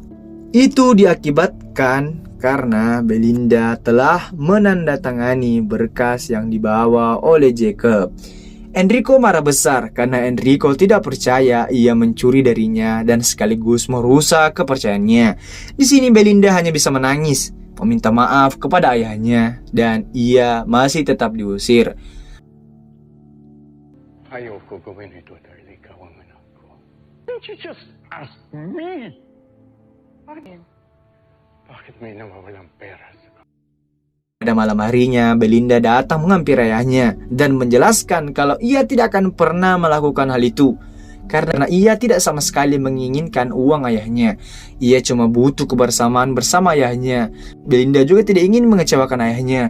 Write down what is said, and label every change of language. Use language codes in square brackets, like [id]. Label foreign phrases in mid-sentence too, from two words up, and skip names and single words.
[id] Itu diakibatkan karena Belinda telah menandatangani berkas yang dibawa oleh Jacob. Enrico marah besar karena Enrico tidak percaya ia mencuri darinya dan sekaligus merusak kepercayaannya. Di sini Belinda hanya bisa menangis, meminta maaf kepada ayahnya, dan ia masih tetap diusir. [tl] Ayoko gawin ito dahil ikaw ang anak ko. [en] Can't you just ask me? [tl] Bakit may nawawalang pera sa [id] Pada malam harinya, Belinda datang menghampiri ayahnya dan menjelaskan kalau ia tidak akan pernah melakukan hal itu karena ia tidak sama sekali menginginkan uang ayahnya. Ia cuma butuh kebersamaan bersama ayahnya. Belinda juga tidak ingin mengecewakan ayahnya.